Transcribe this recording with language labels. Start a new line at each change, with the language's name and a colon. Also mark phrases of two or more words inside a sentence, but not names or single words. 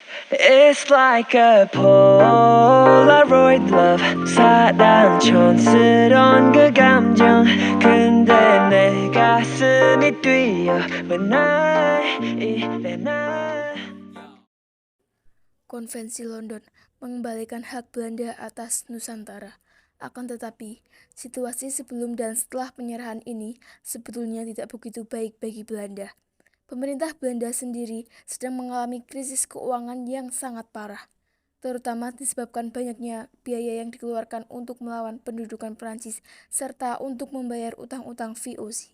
English: It's like a Polaroid love
Korean: 사랑 촌스러운 그 감정 근데 내 가슴이 뛰어
English: when I
Korean: 이래 나
Indonesian: Konvensi London mengembalikan hak Belanda atas Nusantara. Akan tetapi, situasi sebelum dan setelah penyerahan ini sebetulnya tidak begitu baik bagi Belanda. Pemerintah Belanda sendiri sedang mengalami krisis keuangan yang sangat parah, terutama disebabkan banyaknya biaya yang dikeluarkan untuk melawan pendudukan Prancis serta untuk membayar utang-utang VOC.